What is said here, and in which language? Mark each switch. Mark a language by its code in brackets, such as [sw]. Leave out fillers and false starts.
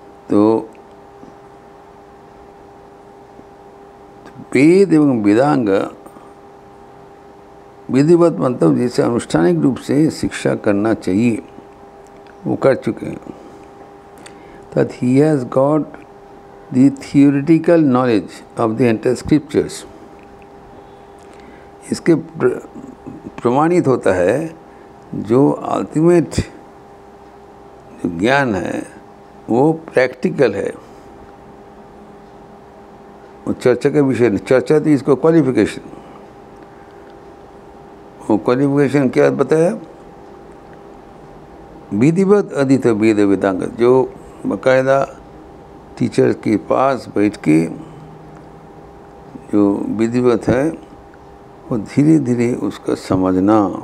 [hi] तो वेद एवं वेदांग विधिवत मतलब जैसे अनुष्ठानिक रूप से शिक्षा करना चाहिए, वो कर चुके हैं। [en] That he has got the theoretical knowledge of the entire scriptures। [hi] इसके प्रमाणित होता है जो अल्टीमेट जो ज्ञान है वो प्रैक्टिकल है, वो चर्चा का विषय नहीं। चर्चा तो इसको क्वालिफिकेशन, वो क्वालिफिकेशन क्या बताया, विधिवत अधीत वेद वेदांग, जो बाकायदा टीचर के पास बैठ के जो विधिवत है वो धीरे धीरे उसका समझना।